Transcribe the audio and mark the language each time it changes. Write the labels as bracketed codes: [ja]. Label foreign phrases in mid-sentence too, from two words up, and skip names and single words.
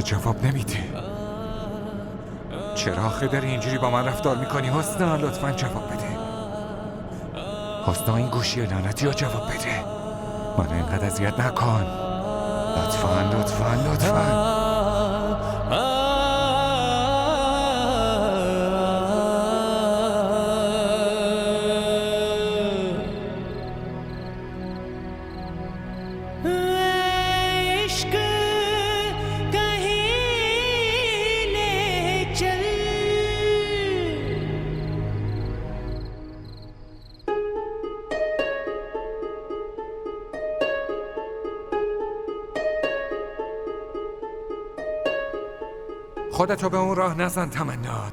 [fa] جواب نمیده. چرا آخه داری اینجوری با من رفتار میکنی حسنا؟ لطفا جواب بده. حسنا این گوشی لعنتی رو جواب بده. من اینقدر اذیت نکن. لطفا لطفا لطفا. [hi] इश्क कहीं ले चल [fa] خودتو به اون راه نزن تمنا.